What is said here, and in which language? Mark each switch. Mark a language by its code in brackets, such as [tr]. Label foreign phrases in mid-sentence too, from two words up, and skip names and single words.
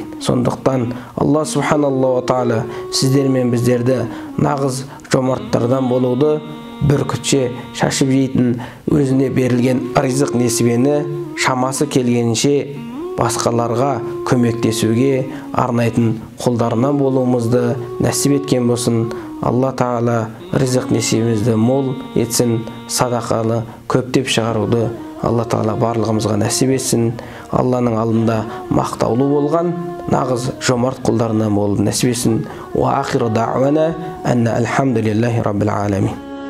[kk] Сондықтан Алла [ar] سبحان الله تعالى [kk] сіздер мен біздерді нағыз жомарттардан болуды, бүркітше шашып жейтін, өзіне берілген ризық несібені шамасы келгенше басқаларға көмектесуге арнайтын құлдарынан болуымызды нәсіп еткен болсын. Алла тағала ризық несібімізді мол етсін, садақаны көптеп шығаруды Алла тағала барлығымызға нәсіп етсін. Алланың алдында мақтаулы болған нағыз жомарт құлдарынан болуды нәсіп етсін. [ar] وآخر دعوانا أن الحمد لله رب العالمين.